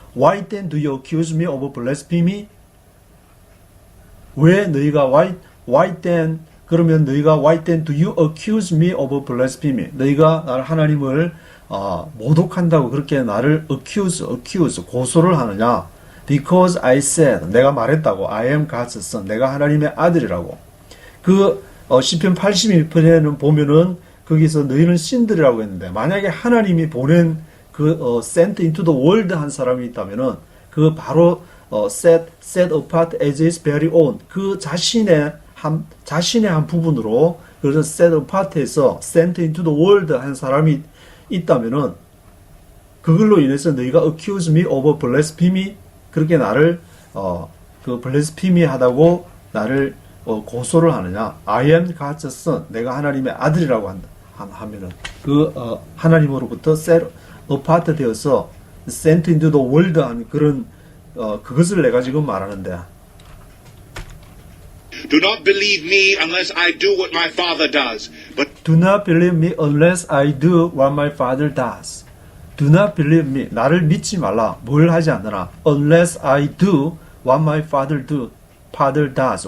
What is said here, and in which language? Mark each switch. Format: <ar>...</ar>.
<en>Why then do you accuse me of blasphemy?</en> <ko>왜 너희가</ko> <en>why then</en> <ko>그러면 너희가</ko> <en>why then do you accuse me of blasphemy?</en> <ko>너희가 나를 하나님을 모독한다고 그렇게 나를 accuse 고소를 하느냐?</ko> <en>Because I said</en> <ko>내가 말했다고</ko> <en>I am God's son</en> <ko>내가 하나님의 아들이라고. 그 시편 82편에는 보면은 거기서 너희는 신들이라고 했는데 만약에 하나님이 보낸 그</ko> <en>sent into the world</en> <ko>한 사람이 있다면은 그 바로</ko> <en>set apart as his very own</en> <ko>그 자신의 한 부분으로 그래서</ko> <en>set apart</en> <ko>해서</ko> <en>sent into the world</en> <ko>한 사람이 있다면은 그걸로 인해서 너희가</ko> <en>accuse me of blasphemy</en> <ko>그렇게 나를 그 blasphemy 하다고 나를 고소를 하느냐?</ko> <en>I am God's son</en> <ko>내가 하나님의 아들이라고 하면은 그 하나님으로부터</ko> <en>set apart</en> <ko>되어서</ko> <en>sent into the world</en> <ko>한 그런 그것을 내가 지금 말하는데.</ko> <en>Do not believe me unless I do what my Father does. But Do not believe me unless I do what my Father does. Do not believe me.</en> <ko>나를 믿지 말라. 뭘 하지 않느라.</ko> <en>Unless I do what my Father does.</en>